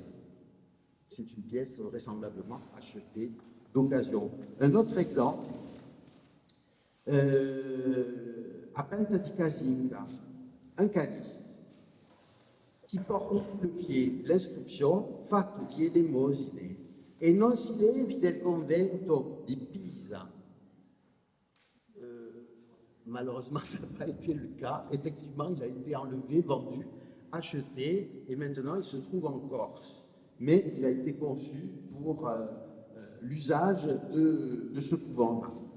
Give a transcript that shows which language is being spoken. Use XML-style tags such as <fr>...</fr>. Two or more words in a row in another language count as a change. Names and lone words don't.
<fr>C'est une pièce vraisemblablement achetée d'occasion. Un autre exemple, à Penta di Casinga, un calice qui porte sous le pied l'inscription</fr> <it>Fatto di elemosine e non si levi del convento di Pisa.</it> <fr>Malheureusement, ça n'a pas été le cas. Effectivement, il a été enlevé, vendu, acheté, et maintenant il se trouve en Corse. Mais il a été conçu pour l'usage de ce couvent-là.</fr>